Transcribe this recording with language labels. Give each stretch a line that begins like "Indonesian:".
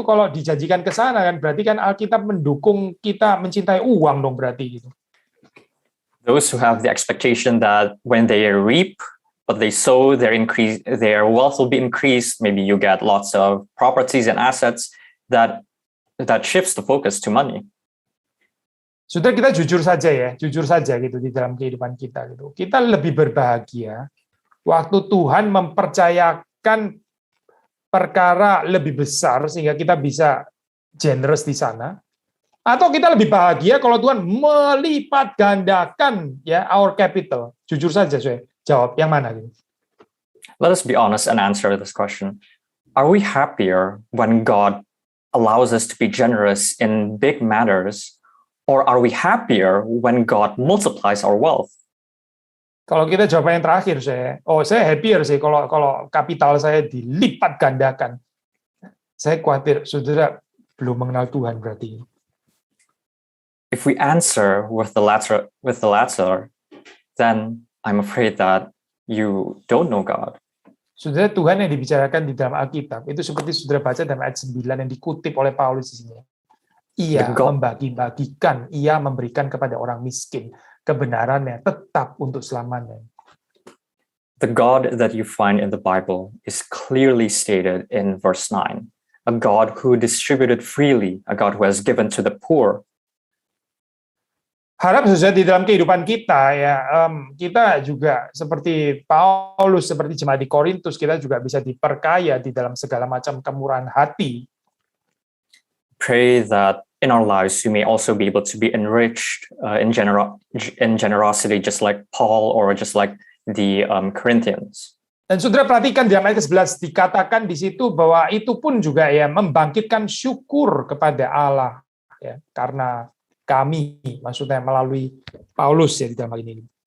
Indonesian: Itu kalau dijanjikan ke sana kan berarti kan Alkitab mendukung kita mencintai uang dong berarti gitu.
English: Those who have the expectation that when they reap what they sow, their wealth will be increased. Maybe you get lots of properties and assets that shifts the focus to money.
Indonesian: Sudah, kita jujur saja gitu di dalam kehidupan kita gitu. Kita lebih berbahagia waktu Tuhan mempercayakan perkara lebih besar sehingga kita bisa generous di sana, atau kita lebih bahagia kalau Tuhan melipat gandakan ya
English: our capital.
Indonesian: Jujur saja, saya jawab yang mana gitu.
English: Let us be honest and answer this question. Are we happier when God allows us to be generous in big matters, or are we happier when God multiplies our wealth?
Indonesian: Kalau kita jawab yang terakhir, saya happier sih kalau kapital saya dilipat gandakan. Saya khawatir saudara belum mengenal Tuhan berarti.
English: If we answer with the latter, then I'm afraid that you don't know God.
Indonesian: Saudara, Tuhan yang dibicarakan di dalam Alkitab itu seperti saudara baca dalam ayat 9 yang dikutip oleh Paulus di sini. Ia membagi-bagikan, ia memberikan kepada orang miskin. Kebenarannya tetap untuk selamanya.
English: The God that you find in the Bible is clearly stated in verse 9. A God who distributed freely, a God who has given to the poor.
Indonesian: Harap saudara di dalam kehidupan kita ya, kita juga seperti Paulus, seperti jemaat di Korintus, kita juga bisa diperkaya di dalam segala macam kemurahan hati.
English: Pray that in our lives we may also be able to be enriched in generosity, just like Paul or just like the Corinthians.
Indonesian: Dan saudara perhatikan di ayat ke-11 dikatakan di situ bahwa itu pun juga ya membangkitkan syukur kepada Allah ya, karena kami, maksudnya melalui Paulus ya di dalam hal ini.